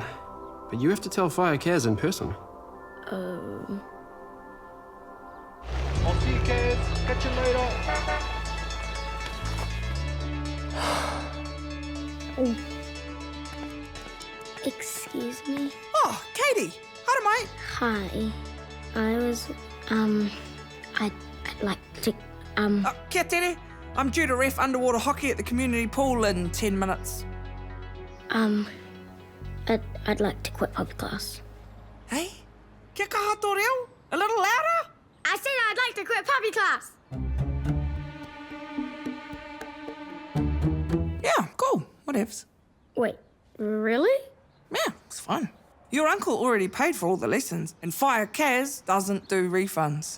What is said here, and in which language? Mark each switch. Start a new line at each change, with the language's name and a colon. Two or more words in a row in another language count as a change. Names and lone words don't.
English: But you have to tell Fire Cares in person. Oh. I'll see you kids. Catch you later. Oh. Excuse me. Oh, Katie.
Māori: Haere mai.
English: Hi. I'd like to,
Māori: Kia tere.
English: I'm due to ref underwater hockey at the community pool in 10 minutes. I'd like to quit puppy class.
Māori: Hey? Kia kaha reo?
English: A little louder? I said I'd like to quit puppy class. Yeah, cool. Whatevs. Wait, really? Yeah, it's fun. Your uncle already paid for all the lessons, and Fire Kaz doesn't do refunds.